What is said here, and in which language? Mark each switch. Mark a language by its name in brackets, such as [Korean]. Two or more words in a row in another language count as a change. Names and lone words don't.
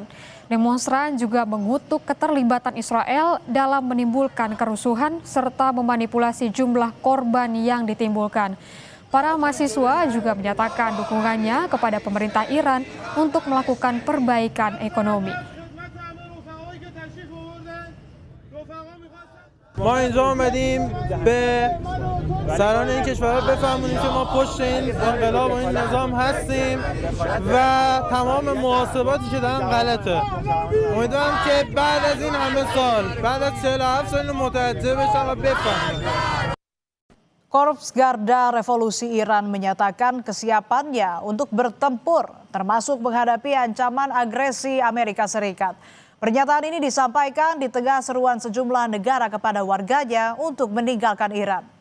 [Indonesian] Demonstran juga mengutuk keterlibatan Israel dalam menimbulkan kerusuhan serta memanipulasi jumlah korban yang ditimbulkan. Para mahasiswa juga menyatakan dukungannya kepada pemerintah Iran untuk melakukan perbaikan ekonomi. [Persian] ما اینجا آمدیم به سران این کشورها بفهمونیم که ما پشت این انقلاب و این نظام هستیم و تمام محاسباتی که دارن غلطه. امیدوارم که بعد از این همه سال، بعد از 47 سال متوجه بشن و بفهمن. [Indonesian] Korps Garda Revolusi Iran menyatakan kesiapannya untuk bertempur, termasuk menghadapi ancaman agresi Amerika Serikat. Pernyataan ini disampaikan di tengah seruan sejumlah negara kepada warganya untuk meninggalkan Iran.